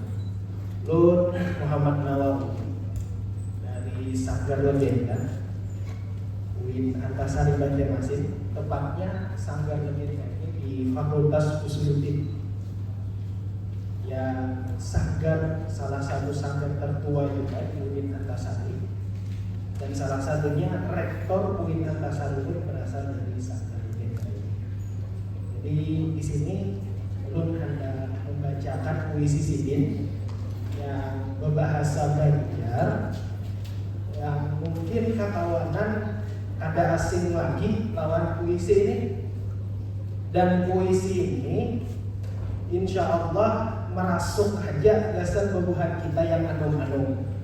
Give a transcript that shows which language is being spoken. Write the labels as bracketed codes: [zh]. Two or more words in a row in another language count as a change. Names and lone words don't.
[id] Lur Muhammad Nawawi dari Sanggar Legenda UIN Antasari Banjarmasin, tepatnya Sanggar Legenda ini di Fakultas Usuluddin. Yang salah satu sanggar tertua juga di UIN Antasari, dan salah satunya rektor UIN Antasari pun berasal dari Sanggar Legenda ini. Jadi di sini ulun hendak membacakan puisi Sidin yang berbahasa Banjar, yang mungkin [bjn] kakawanan ada asing lagi lawan puisi ini. Dan puisi ini [ar] insya Allah [bjn] merasuk aja dasar bebuhan kita yang anum-anum.